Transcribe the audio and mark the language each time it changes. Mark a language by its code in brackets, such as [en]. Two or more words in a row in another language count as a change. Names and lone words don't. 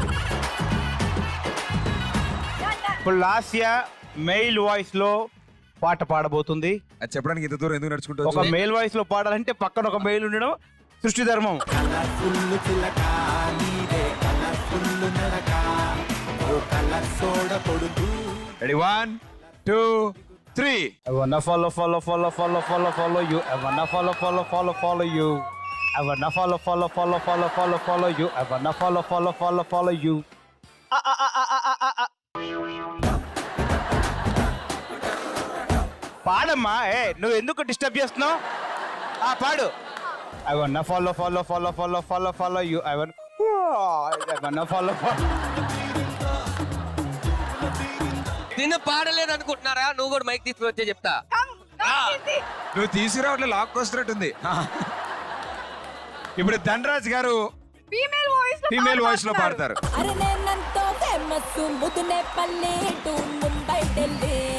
[te] ఇప్పుడు లాస్య [en] male voice [te] లో పాట పాడబోతుంది. అది చెప్పడానికి ఇంత దూరం ఎందుకు ఒక నడుచుకుంటూ [en] male voice [te] లో పాడాలంటే పక్కన ఒక మెయిల్ ఉండడం సృష్టి ధర్మం. రెడీ 1 2 3. [en] I wanna follow you. I wanna follow you. I wanna follow you. I wanna follow you. [te] పాడమ్మా, నువ్వు ఎందుకు డిస్టర్బ్ చేస్తున్నావు? పాడు. [en] I wanna follow you. I wanna follow. [te] నిన్న పాడలేదు అనుకుంటున్నారా? నువ్వు కూడా మైక్ తీసుకుని వచ్చే చెప్తా. నువ్వు తీసుకురావట్లే, లాక్ వస్తున్నట్టుంది. ఇప్పుడు ధనరాజ్ గారు [en] female voice [te] లో పాడతారు. అరే నేనంతో ఫేమస్ ముదునే పల్లి టు ముంబై ఢిల్లీ